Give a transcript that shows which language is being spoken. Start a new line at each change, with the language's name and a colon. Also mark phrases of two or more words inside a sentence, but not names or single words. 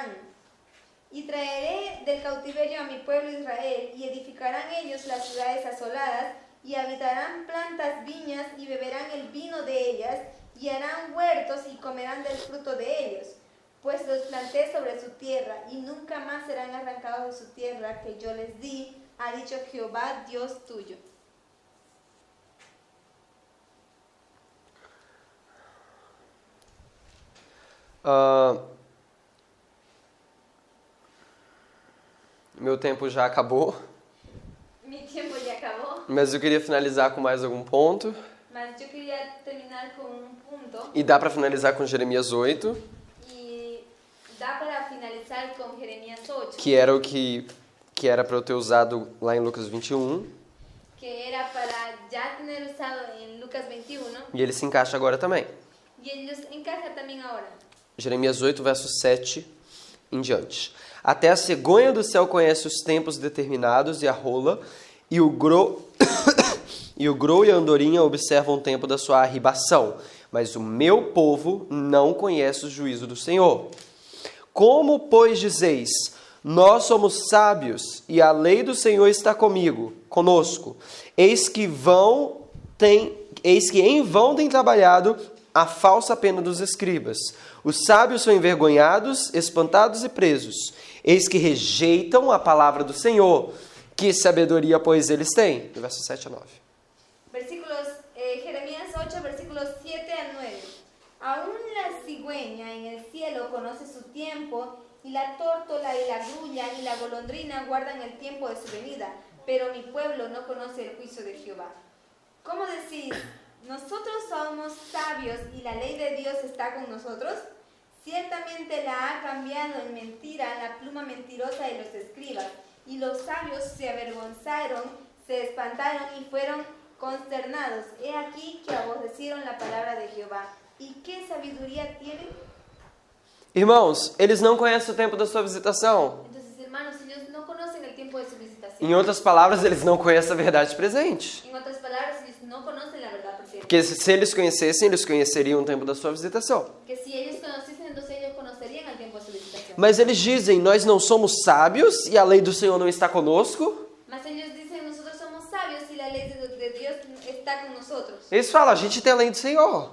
Spanish: Y traeré del cautiverio a mi pueblo Israel, y edificarán ellos las ciudades asoladas, y habitarán plantas viñas, y beberán el vino de ellas, y harán huertos, y comerán del fruto de ellos. Pues los planté sobre su tierra, y nunca más serán arrancados de su tierra que yo les di, ha dicho Jehová, Dios tuyo.
Portuguese: Meu tempo já acabou,
Spanish: Mi tiempo ya acabó,
Portuguese: mas eu queria finalizar com mais algum ponto.
Spanish: mas yo quería terminar con un punto,
Portuguese: E dá para finalizar com Jeremias 8,
Spanish: y da para finalizar con Jeremías 8,
Portuguese: que era o que era para eu ter usado lá em Lucas 21,
Spanish: que era para ya tener usado en Lucas 21,
Portuguese: e ele se encaixa agora também.
Spanish: y ellos encaja también ahora.
Portuguese: Jeremias 8, verso 7 em diante. Até a cegonha do céu conhece os tempos determinados e a rola, e o grou e a andorinha observam o tempo da sua arribação. Mas o meu povo não conhece o juízo do Senhor. Como, pois, dizeis, nós somos sábios, e a lei do Senhor está conosco. Eis que em vão tem trabalhado a falsa pena dos escribas. Os sábios são envergonhados, espantados e presos. Eis que rejeitam a palavra do Senhor. Que sabedoria, pois, eles têm? Do verso 7 a 9.
Spanish: Jeremías 8, versículos 7 al 9. Aún la cigüeña en el cielo conoce su tiempo, y la tórtola y la grulla y la golondrina guardan el tiempo de su venida, pero mi pueblo no conoce el juicio de Jehová. ¿Cómo decís? ¿Nosotros somos sabios y la ley de Dios está con nosotros? Ciertamente la ha cambiado en mentira la pluma mentirosa de los escribas, y los sabios se avergonzaron, se espantaron y fueron consternados. He aquí que aborrecieron la palabra de Jehová. ¿Y qué sabiduría tienen?
Portuguese: Irmãos, eles não conhecem o tempo da sua visitação.
Spanish: Entonces, hermanos, ellos no conocen el tiempo tiempo de su visitación.
Portuguese: Em outras palavras, eles não conhecem a verdade presente.
Spanish: En otras palabras, ellos no conocen la verdad presente.
Portuguese: Porque se eles conhecessem, eles conheceriam o tempo da sua visitação.
Spanish: Que si ellos conociesen, entonces ellos conocerían el tiempo de su visitación.
Portuguese: Mas eles dizem, nós não somos sábios e a lei do Senhor não está conosco.
Spanish: Mas ellos dicen, nosotros somos sabios y la ley de Dios está con nosotros.
Portuguese: Eles falam, a gente tem a lei do Senhor.